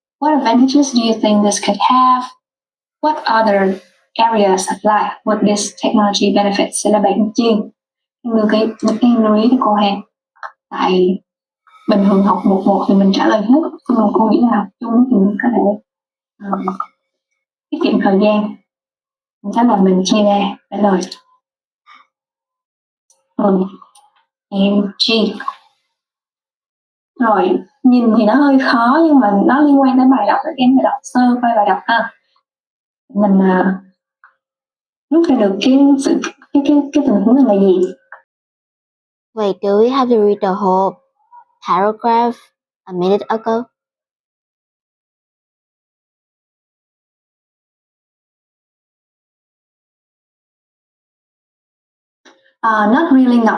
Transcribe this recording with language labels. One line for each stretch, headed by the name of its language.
English: What advantages do you think this could have? What other areas of life would this technology benefit?
Vietnamese: Sẽ là bạn Chiên. Em lưu ý cho cô ha. Tại bình thường học 1-1 thì mình trả lời hết, nhưng mà cô nghĩ là học chung thì mình có thể tiết kiệm thời gian. Chắc là mình chia ra trả lời. Em Chi. Rồi, nhìn thì nó hơi khó nhưng mà nó liên quan đến bài đọc, thì em phải đọc sơ qua bài đọc ha. Mình rút ra được cái tình huống này là gì?
English: Wait, do we have to read the whole paragraph a minute ago? Not really, no.